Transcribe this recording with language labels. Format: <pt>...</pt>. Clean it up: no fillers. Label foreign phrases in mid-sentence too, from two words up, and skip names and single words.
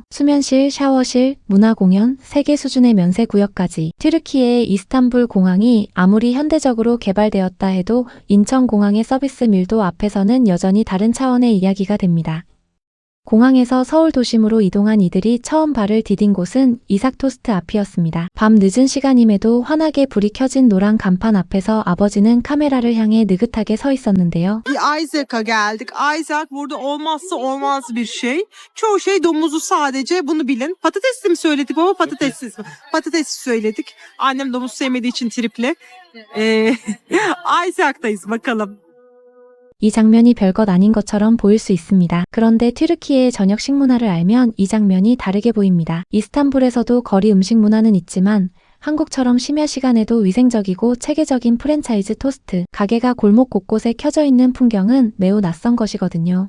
<ko>수면실, 샤워실, 문화공연, 세계 수준의 면세구역까지 튀르키예의 이스탄불 공항이 아무리 현대적으로 개발되었다 해도 인천공항의 서비스 밀도 앞에서는 여전히 다른 차원의 이야기가 됩니다. 공항에서 서울 도심으로 이동한 이들이 처음 발을 디딘 곳은 이삭토스트 앞이었습니다. 밤 늦은 시간임에도 환하게 불이 켜진 노란 간판 앞에서 아버지는 카메라를 향해 느긋하게 서 있었는데요.</ko> <tr>Isaac'a geldik. Isaac burada olmazsa olmaz bir şey. Çoğu şey domuzu sadece bunu bilin. Patatesli mi söyledik baba patatessiz mi? Patatesli söyledik. Annem domuz sevmediği için tripli. Isaac'tayız bakalım.</tr> <ko>이 장면이 별것 아닌 것처럼 보일 수 있습니다. 그런데 튀르키예의 저녁 식문화를 알면 이 장면이 다르게 보입니다. 이스탄불에서도 거리 음식 문화는 있지만 한국처럼 심야 시간에도 위생적이고 체계적인 프랜차이즈 토스트 가게가 골목 곳곳에 켜져 있는 풍경은 매우 낯선 것이거든요.</ko>